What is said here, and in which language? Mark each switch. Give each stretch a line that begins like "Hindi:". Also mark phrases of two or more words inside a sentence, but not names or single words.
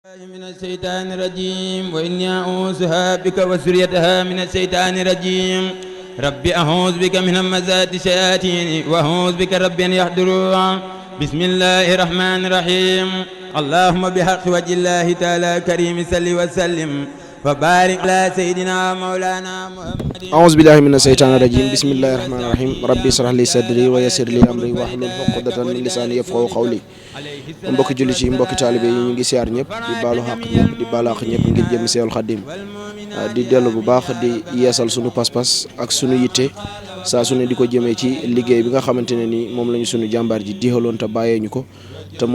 Arabic: من الشيطان الرجيم وإني أعوذها بك وذريتها من الشيطان الرجيم ربي أعوذ بك من همزات الشياطين وأعوذ بك ربي أن يحضرون بسم الله الرحمن الرحيم اللهم بحق وجه الله تعالى كريم صل وسلم وبارك على سيدنا مولانا محمد أعوذ بالله من الشيطان الرجيم بسم الله الرحمن الرحيم ربي اشرح لي صدري ويسر لي أمري واحلل عقدة من لساني يفقهوا قولي
Wolof: mbokki jullit yi mbokki taalibe yi ñu ngi siyaar ñëpp di baalu xaq ñëpp di baalu xaq ñëpp ngir jëm Seexul Xaddim di dellu bu baax di yeesal sunu pas-pas ak sunu yitte saa su ne di ko jëmee ci liggéey bi nga xamante ne ni moom lañu sunu jàmbaar ji diixaloon te bàyyee ñu ko te mooy